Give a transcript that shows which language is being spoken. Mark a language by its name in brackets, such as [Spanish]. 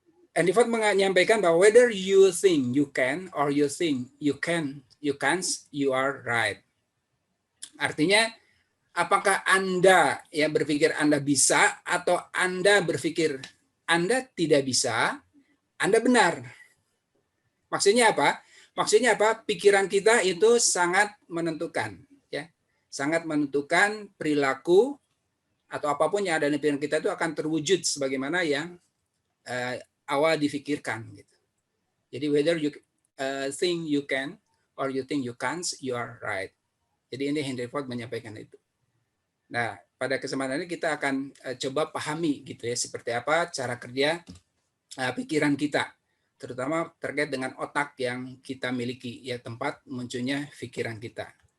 [English] Henry Ford [Indonesian] menyampaikan bahwa [English] whether you think you can or you think you can't, you are right. [Indonesian] Artinya, apakah Anda yang berpikir Anda bisa atau Anda berpikir Anda tidak bisa, Anda benar. Maksudnya apa? Maksudnya apa? Pikiran kita itu sangat menentukan, ya, sangat menentukan perilaku atau apapun yang ada di pikiran kita itu akan terwujud sebagaimana yang awal difikirkan. Gitu. Jadi [English] whether you think you can or you think you can't, you are right. [Indonesian] Jadi ini Henry Ford menyampaikan itu. Nah, pada kesempatan ini kita akan coba pahami gitu ya seperti apa cara kerja pikiran kita, terutama terkait dengan otak yang kita miliki, ya tempat munculnya pikiran kita.